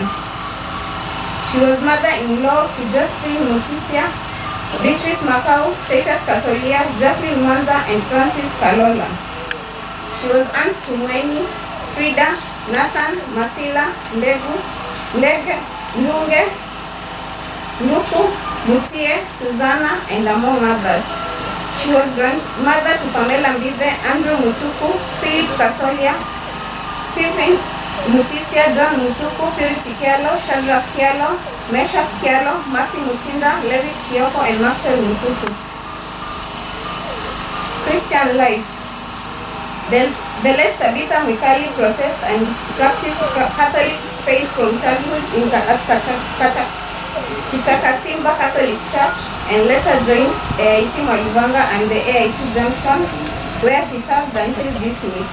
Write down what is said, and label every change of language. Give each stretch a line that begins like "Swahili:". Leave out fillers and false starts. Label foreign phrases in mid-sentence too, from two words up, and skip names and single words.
English: She was mother-in-law to Josephine Mutisia, Beatrice Makau, Titus Kasolia, Jacqueline Mwanza, and Francis Kalola. She was aunt to Mweni, Frida, Nathan, Masila, Ndege, Nunge, Nuku, Mutie, Susanna, and among others. She was grandmother to Pamela Mbide, Andrew Mutuku, Philip Kasolia, Stephen Mutisia, John Mutuku, Purity Kialo, Shadrach Kialo, Meshach Kialo, Mercy Mutinda, Lewis Kioko, and Maxwell Mutuku. Christian life. The late Tabitha Mikali processed and practiced Catholic faith from childhood in Kichakasimba Catholic Church and later joined AIC Maluvanga and the AIC Junction, where she served until dismissed.